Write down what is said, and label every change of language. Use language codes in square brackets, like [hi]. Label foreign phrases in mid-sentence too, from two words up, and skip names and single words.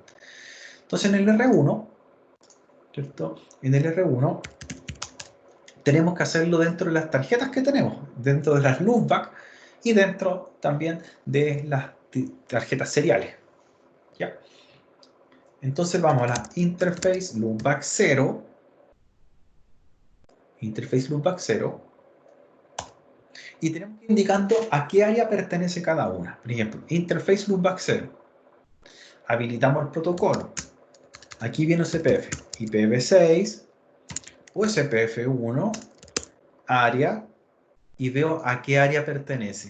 [es] Entonces en el R1, ¿cierto?, en el R1 tenemos que hacerlo dentro de las tarjetas que tenemos, dentro de las loopback y dentro también de las tarjetas seriales, ¿ya? Entonces vamos a la [en] interface loopback [es] 0, [en] interface loopback [es] 0, y tenemos que ir indicando a qué área pertenece cada una. Por ejemplo, [en] interface loopback [es] 0. Habilitamos el protocolo. Aquí viene USPF, IPv6, USPF1, área, y veo a qué área pertenece.